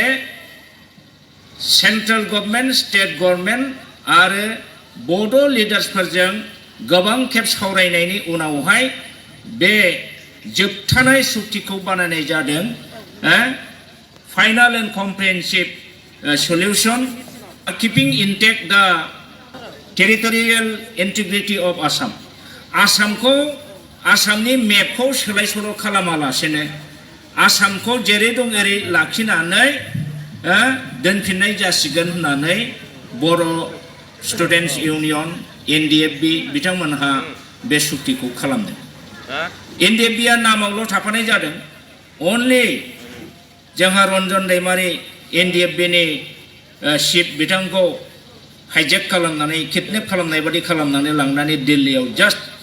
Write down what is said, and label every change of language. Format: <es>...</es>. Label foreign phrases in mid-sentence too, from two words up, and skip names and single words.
<en>central government state government</en> <brx>आरो बड' लिडार्सफोरजों गोबां खेब सावरायनायनि उनावहाय बे जोबथानाय सुक्तिखौ बानायनाय जादों फाइनाल</brx> <en>and comprehensive solution keeping intact the territorial integrity of Assam</en> <brx>आसामखौ आसामनि मेपखौ सोलाय सोल' खालामालासेनो आसामखौ जेरै दं एरै लाखिनानै दोनफिननाय जासिगोन होननानै बर' स्टुडेन्टस इउनियन NDFB बिथांमोनहा बे सुक्तिखौ खालामदों NDFBआ नामावल' थाफानाय जादों अनलि जोंहा रन्जन दैमारि NDFBनि चिफ बिथांखौ हाइजेक खालामनानै किडनेप खालामनाय बादि खालामनानै लांनानै दिल्लीयाव जास्ट</brx>